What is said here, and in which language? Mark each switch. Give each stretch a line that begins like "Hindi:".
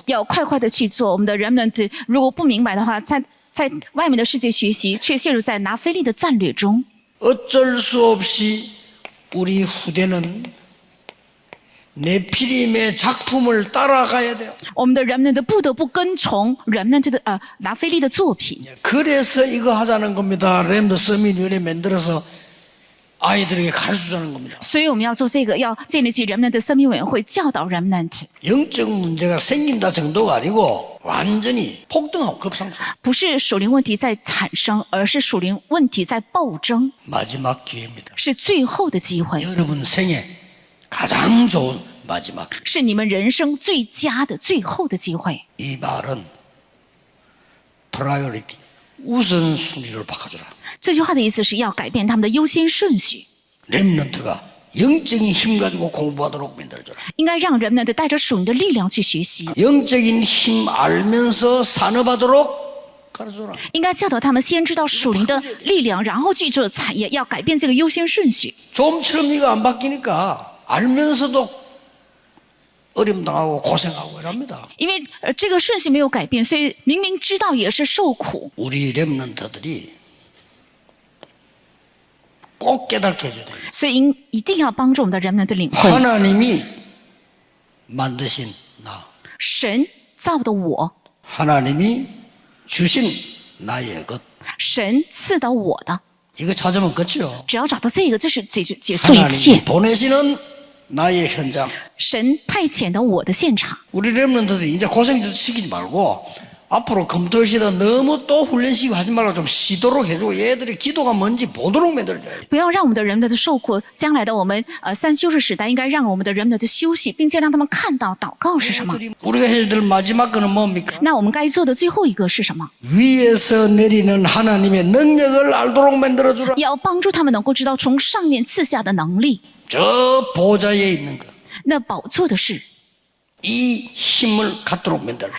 Chinese: 要快快的去做。我们的 remnant 如果不明白的话，在外面的世界学习，却陷入在拿非利的战略中。
Korean: 어쩔 수 없이 우리 후대는 네피림의 작품을 따라가야 돼요.
Chinese: 我们的 remnant 不得不跟从 remnant 的拿非利的作品。
Korean: 그래서 이거 하자는 겁니다. 렘더 서밋위원회 만들어서 아이들에게 가르쳐주자는 겁니다.
Chinese: 所以我们要做这个，要建立起 remnant 的生命委员会，教导 remnant。
Korean: 영적 문제가 생긴다 정도가 아니고 완전히 폭등하고 급상승.
Chinese: 不是属灵问题在产生，而是属灵问题在暴增，
Korean: 마지막 기회입니다.
Chinese: 是最后的机会，
Korean: 여러분 생애 가장 좋은 마지막 기회.
Chinese: 是你们人生最佳的最后的机会。
Korean: 이 말은 priority 우선순위를 바꿔주라.
Chinese: 这句话的意思是要改变他们的优先顺序，
Korean: 렘넌트가 영적인 힘 가지고 공부하도록 만들어줘라.
Chinese: 应该让人们带着属灵的力量去学习，
Korean: 영적인 힘 알면서 산업하도록 가르쳐줘라.
Chinese: 应该教导他们先知道属灵的力量，然后去做产业，要改变这个优先顺序。
Korean: 좀처럼 이거 안 바뀌니까 알면서도 어림당하고 고생하고 이랍니다.
Chinese: 因为这个顺序没有改变，所以明明知道也是受苦。
Korean: 우리 렘넌트들이 꼭 깨닫게 해줘야 돼요.
Chinese: 所以一定要帮助我们的人们的领会，
Korean: 하나님이 만드신 나,
Chinese: 神造的我，
Korean: 하나님이 주신 나의 것,
Chinese: 神赐的我的，
Korean: 이거 찾으면 끝이요.
Chinese: 只要找到这个，这是结束一切
Korean: 하나님이 。 보내시는 나의 현장.
Chinese: 神派遣的我的现场，
Korean: 우리 렘넌트들이 이제 고생 시키지 말고 앞으로 금토일 시대 너무 또 훈련시키고 하지 말고 좀 쉬도록 해주고 얘들이 기도가 뭔지 보도록 만들어줘야 돼.
Chinese: 不要让我们的人们的受苦。将来的我们三休日时代，应该让我们的人们的休息，并且让他们看到祷告是什么。
Korean: 얘들이 우리가 해야 될 마지막 거는 뭡니까?
Chinese: 那我们该做的最后一个是什么？
Korean: 위에서 내리는 하나님의 능력을 알도록 만들어주라.
Chinese: 要帮助他们能够知道从上面赐下的能力。
Korean: 저 보좌에 있는 것.
Chinese: 那宝座的事，
Korean: 이 힘을 갖도록 만들어라.